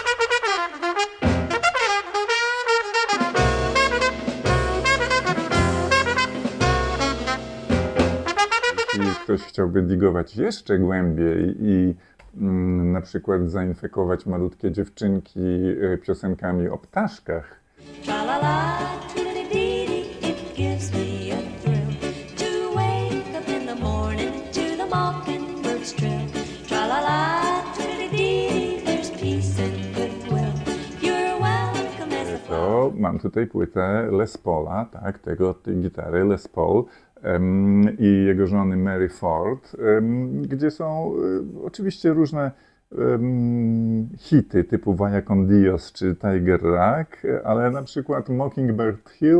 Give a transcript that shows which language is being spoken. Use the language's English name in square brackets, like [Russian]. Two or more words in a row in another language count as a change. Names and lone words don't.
[Polish] Jeśli ktoś chciałby digować jeszcze głębiej i na przykład zainfekować malutkie dziewczynki piosenkami o ptaszkach, Tra-la-la, tiddly-dee-dee, [English] it gives me a thrill to wake up in the morning to the mockingbird's trill. Tra-la-la, tiddly-dee-dee, there's peace and goodwill. You're welcome as a [Polish] to mam tutaj płytę Les Paula, tak, tej gitary Les Paul i jego żony Mary Ford, gdzie są oczywiście różne hity typu Vaya con Dios czy Tiger Rock, ale na przykład Mockingbird Hill.